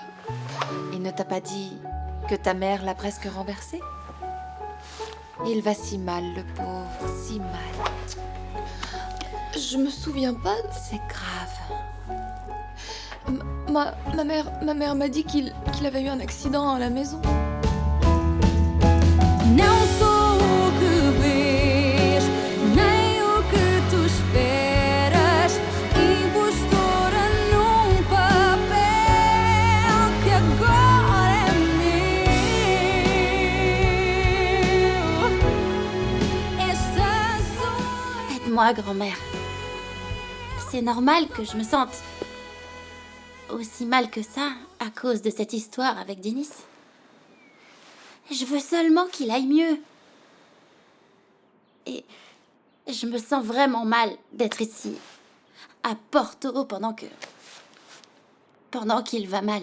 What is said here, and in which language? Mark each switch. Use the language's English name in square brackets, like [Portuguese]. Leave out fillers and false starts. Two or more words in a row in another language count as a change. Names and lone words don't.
[French] Il ne t'a pas dit que ta mère l'a presque renversé? Il va si mal, le pauvre, si mal. Je me souviens pas. C'est grave. Ma mère m'a dit qu'il avait eu un accident à la maison. [Portuguese] Não sou o que vês, nem o que tu esperas. Impostora num papel que agora é meu. Esta sou [French] Aide-moi, grand-mère. C'est normal que je me sente aussi mal que ça à cause de cette histoire avec Dinis. Je veux seulement qu'il aille mieux. Et je me sens vraiment mal d'être ici, à Porto, pendant qu'il va mal.